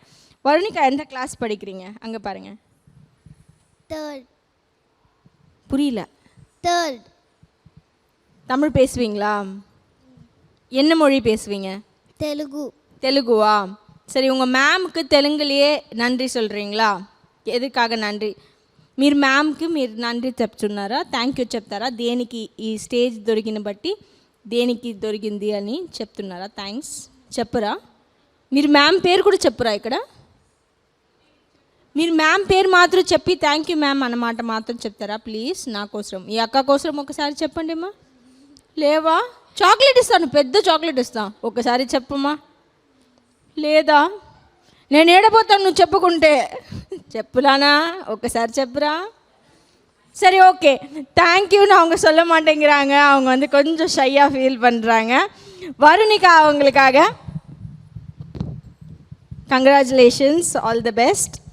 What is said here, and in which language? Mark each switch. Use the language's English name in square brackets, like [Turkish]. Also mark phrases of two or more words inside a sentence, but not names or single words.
[Tamil] வருணிகா எந்த கிளாஸ் படிக்கிறீங்க? அங்கே பாருங்க. தேர்ட். புரியல. தேர்ட். தமிழ் பேசுவீங்களா? என்ன மொழி பேசுவீங்க? தெலுங்கு. தெலுங்குவா? சரி, உங்கள் மேமுக்கு தெலுங்குலேயே நன்றி சொல்கிறீங்களா? ఎదుకాగ నండి. [Telugu] మీరు మ్యామ్కి మీరు నంది చెప్తున్నారా, [English] thank you [Telugu] చెప్తారా? దేనికి ఈ స్టేజ్ దొరికిన బట్టి దేనికి దొరికింది అని చెప్తున్నారా? థ్యాంక్స్ చెప్పరా? మీరు మ్యామ్ పేరు కూడా చెప్పురా ఇక్కడ? మీరు మ్యామ్ పేరు మాత్రం చెప్పి [English] thank you ma'am [Telugu] అన్నమాట మాత్రం చెప్తారా ప్లీజ్? నా కోసం, ఈ అక్క కోసం ఒకసారి చెప్పండి అమ్మా. లేవా? చాక్లెట్ ఇస్తాను, పెద్ద చాక్లెట్ ఇస్తాను, ఒకసారి చెప్పమ్మా. లేదా నేను ఏడపోతాను నువ్వు చెప్పుకుంటే. చెప్పులానా? ఒకసారి చెప్పురా. [Tamil] சரி, ஓகே, தேங்க்யூன்னு அவங்க சொல்ல மாட்டேங்கிறாங்க. அவங்க வந்து கொஞ்சம் ஷையாக ஃபீல் பண்ணுறாங்க. வருணிகா அவங்களுக்காக [English] congratulations, all the best.